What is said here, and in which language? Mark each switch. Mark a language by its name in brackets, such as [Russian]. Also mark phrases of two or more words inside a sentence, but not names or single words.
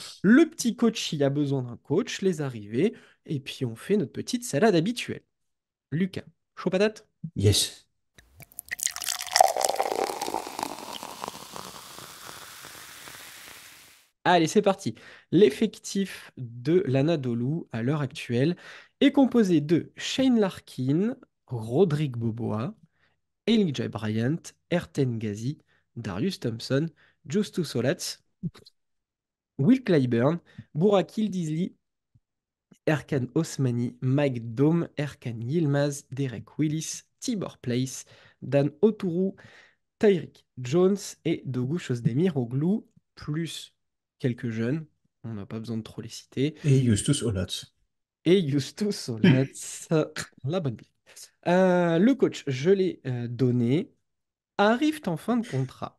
[French] Le petit coach, il a besoin d'un coach, les arrivées. Et puis on fait notre petite salade habituelle. Lucas, chaud patate? Yes. Allez, c'est parti. L'effectif de l'Anadolu à l'heure actuelle est composé de Shane Larkin, Rodrigue Boboa, Elijah Bryant, Erten Ghazi, Darius Thompson, Justus Solats, Will Clyburn, Burak Yildizi, Erkan Osmani, Mike Dome, Erkan Yilmaz, Derek Willis, Tibor Place, Dan Oturu, Tyreek Jones et Dogu Oglou, plus quelques jeunes, on n'a pas besoin de trop les citer, Et Justus Olats. et Justus Solats, la bonne blague. Le coach, je l'ai donné, arrive en fin de contrat.